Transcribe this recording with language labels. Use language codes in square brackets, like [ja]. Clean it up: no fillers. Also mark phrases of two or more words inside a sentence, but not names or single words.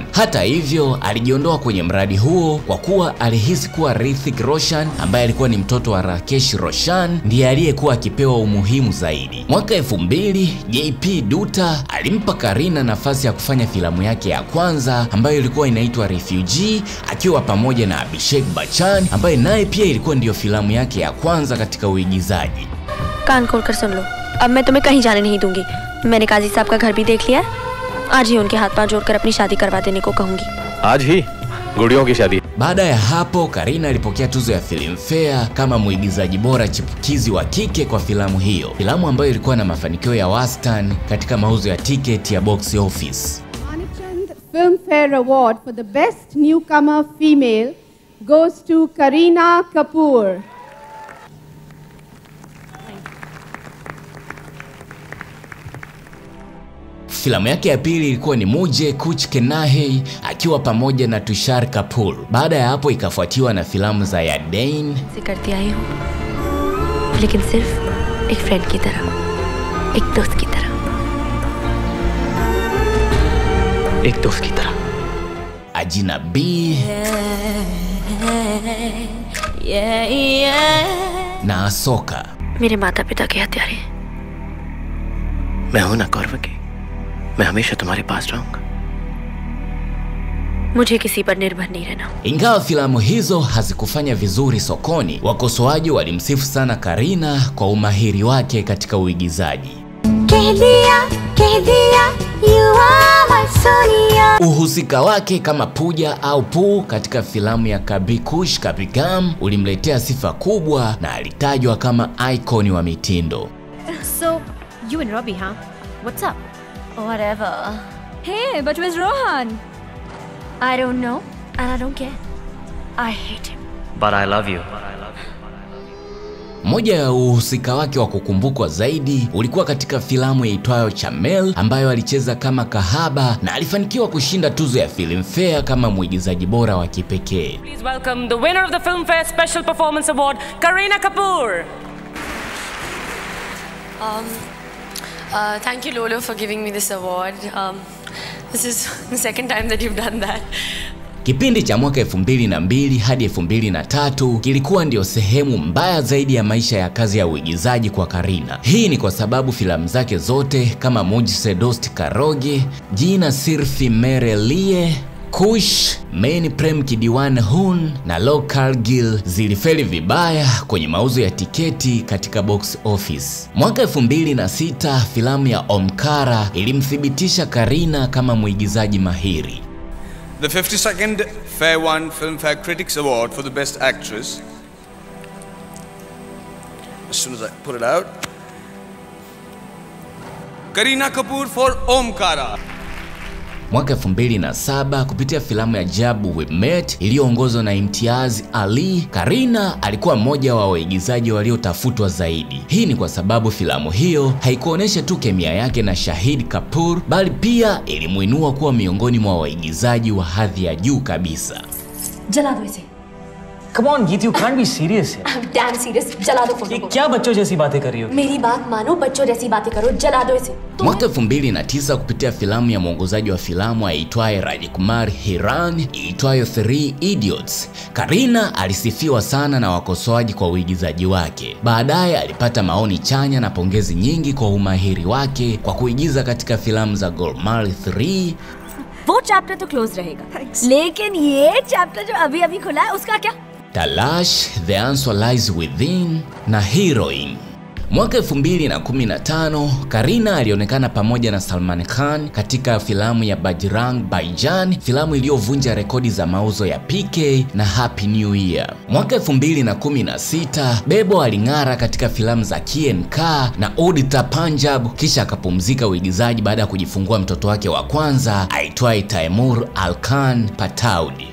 [sw] Hata hivyo, alijiondoa kwenye mradi huo kwa kuwa alihisi kuwa Hrithik Roshan, ambaye alikuwa ni mtoto wa Rakesh Roshan, ndiye aliyekuwa akipewa umuhimu zaidi. Mwaka 2000, JP Dutta alimpa Kareena nafasi ya kufanya filamu yake ya kwanza ambayo ilikuwa inaitwa Refugee, akiwa pamoja na Abhishek Bachchan, ambaye naye pia ilikuwa ndiyo filamu yake ya kwanza katika uigizaji. [hi] कान खोलकर सुन लो, अब मैं तुम्हें कहीं जाने नहीं दूंगी। मैंने काजी साहब का घर भी देख लिया है। आज ही उनके हाथ पांव जोड़कर अपनी शादी करवा देने को कहूंगी। आज ही गुड़ियों की शादी। [sw] Baada ya hapo, Kareena alipokea tuzo ya Filmfare kama mwigizaji bora chipukizi wa kike kwa filamu hiyo, filamu ambayo ilikuwa na mafanikio ya wastani katika mauzo ya tiketi ya [en] box office. Manikchand Filmfare Award for the best newcomer female goes to Kareena Kapoor. [sw] Filamu yake ya pili ilikuwa ni Mujhe Kuch Kehna Hai akiwa pamoja na Tushar Kapoor. Baada ya hapo ikafuatiwa na filamu za Yadain, [hi] करती आई हूँ, लेकिन सिर्फ एक फ्रेंड की तरह, एक दोस्त की तरह, एक दोस्त की तरह। Ajnabi na Asoka. मेरे माता पिता के हत्यारे। मैं हूं ना कौरवकी, मैं हमेशा तुम्हारे पास रहूंगा। मुझे किसी पर निर्भर नहीं रहना। [sw] Ingawa filamu hizo hazikufanya vizuri sokoni, wakosoaji walimsifu sana Kareena kwa umahiri wake katika uigizaji. [hi] कह दिया, [en] you are my Sonia. [sw] Uhusika wake kama Pooja au Poo katika filamu ya Kabhi Khushi Kabhie Gham ulimletea sifa kubwa na alitajwa kama icon wa mitindo. [en] So, you and Robbie, huh? What's up? Whatever. Hey, but where's Rohan? I don't know, and I don't care. I hate him. But I love you. [sw] Moja ya uhusika wake wa kukumbukwa zaidi ulikuwa katika filamu yaitwayo Chamel ambayo alicheza kama kahaba na alifanikiwa kushinda tuzo ya Filmfare kama mwigizaji bora wa kipekee. [en] Please welcome the winner of the Filmfare Special Performance Award, Kareena Kapoor. Thank you, Lolo, for giving me this award. This is the second time that you've done that. [sw] Kipindi cha mwaka 2002 hadi 2003 kilikuwa ndio sehemu mbaya zaidi ya maisha ya kazi ya uigizaji kwa Kareena. Hii ni kwa sababu filamu zake zote kama Mujhse Dost Karoge, Jina Sirfi Mere Liye, Kush, Main Prem Ki Deewana Hoon na Log Kargil zilifeli vibaya kwenye mauzo ya tiketi katika [en] box office. [sw] Mwaka 2006 filamu ya Omkara ilimthibitisha Kareena kama mwigizaji mahiri. [en] The 52nd Fair One Filmfare Critics Award for the Best Actress. As soon as I put it out. Kareena Kapoor for Omkara. [sw] Mwaka 2007 kupitia filamu ya Jab We Met iliyoongozwa na Imtiaz Ali, Kareena alikuwa mmoja wa waigizaji waliotafutwa zaidi. Hii ni kwa sababu filamu hiyo haikuonesha tu kemia yake na Shahid Kapoor, bali pia ilimuinua kuwa miongoni mwa waigizaji wa hadhi ya juu kabisa. [hi] जला दो इसे। [en] Come on, Geet, you can't be serious here. I'm damn serious. [hi] जला दो फोटो ये को। क्या बच्चों जैसी बातें कर रही हो? मेरी बात मानो, बच्चों जैसी बातें करो, जला दो इसे। [sw] Mwaka 2009 kupitia filamu ya mwongozaji wa filamu aitwaye Rajkumar Hiran iitwayo Three Idiots, Kareena alisifiwa sana na wakosoaji kwa uigizaji wake. Baadaye alipata maoni chanya na pongezi nyingi kwa umahiri wake kwa kuigiza katika filamu za Golmaal 3. [hi] वो चैप्टर तो क्लोज रहेगा, लेकिन ये चैप्टर जो अभी-अभी खुला है उसका क्या? [sw] Talash, The Answer Lies Within na Heroine. Mwaka 2015 Kareena alionekana pamoja na Salman Khan katika filamu ya Bajrang Bhaijaan, filamu iliyovunja rekodi za mauzo ya PK na Happy New Year. Mwaka 2016 Bebo aling'ara katika filamu za K&K na Udita Punjab, kisha akapumzika uigizaji baada ya kujifungua mtoto wake wa kwanza aitwaye Taimur Alkan Pataudi.